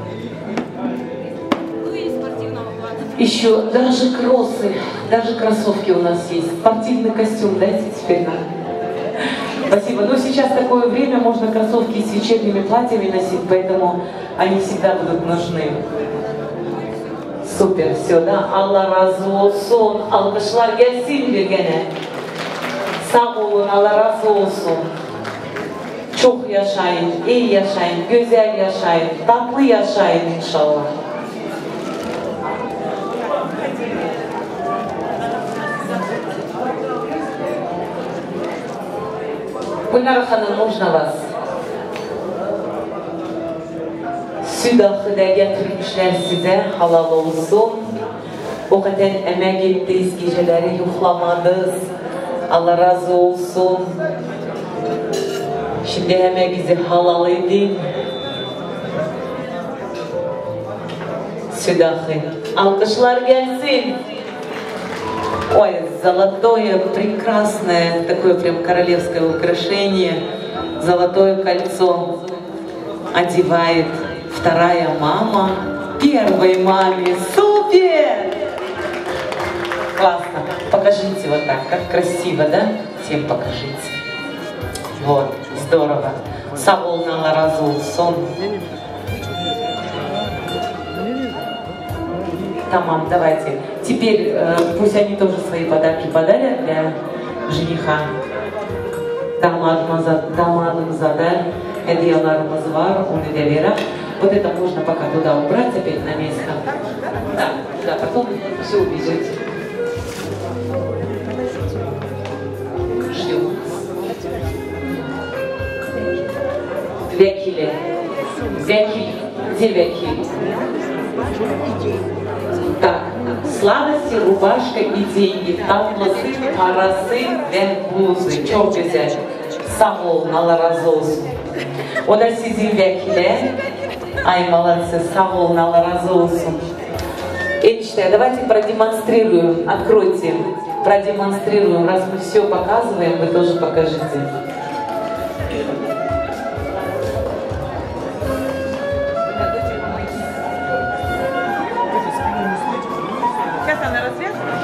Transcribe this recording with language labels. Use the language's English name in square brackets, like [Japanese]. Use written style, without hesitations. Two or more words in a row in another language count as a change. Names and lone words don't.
[Russian] Еще даже кроссы, даже кроссовки у нас есть. Спортивный костюм дайте теперь нам. Спасибо. Но сейчас такое время, можно кроссовки с вечерними платьями носить, поэтому они всегда будут нужны. Супер, все, да? [Turkish] Allah razı olsun. Alkışlar gelsin bir gene. Sağ olun, Allah razı olsun. Çok yaşayın, iyi yaşayın, güzel yaşayın, tatlı yaşayın inşallah. Gülnar Hanım, [Russian] можно вас? [Turkish] Südahı da getirmişler size, halal olsun. O kadar emek ettiniz, geceleri yuhlamadınız. Allah razı olsun. Şimdi emeğinizi halal edin. Südahı. Alkışlar gelsin. [Russian] Ой, золотое, прекрасное, такое прям королевское украшение, золотое кольцо одевает вторая мама первой маме. Супер! Классно. Покажите вот так, как красиво, да? Всем покажите. Вот, здорово. [Turkish] Savul, Allah razı olsun. [Russian] Тамам, давайте. Теперь пусть они тоже свои подарки подарят для жениха. [Turkish] Damadımıza da hediyelerimiz var, onu da verem. [Russian] Вот это можно пока туда убрать, опять на место. Да, да, потом все увезете. Ждем. Векили. Векили. Где векили? Так, сладости, рубашка и деньги, [Turkish] tatlısı, parası ve bluzu. Çok güzel. Sağ olun, Allah razı olsun. O da sizin vekile. [Russian] Ай, молодцы, [Turkish] sağ olun, Allah razı olsun. Enişte, [Russian] давайте продемонстрируем, откройте, продемонстрируем, раз мы все показываем, вы тоже покажите. Сейчас она развязана.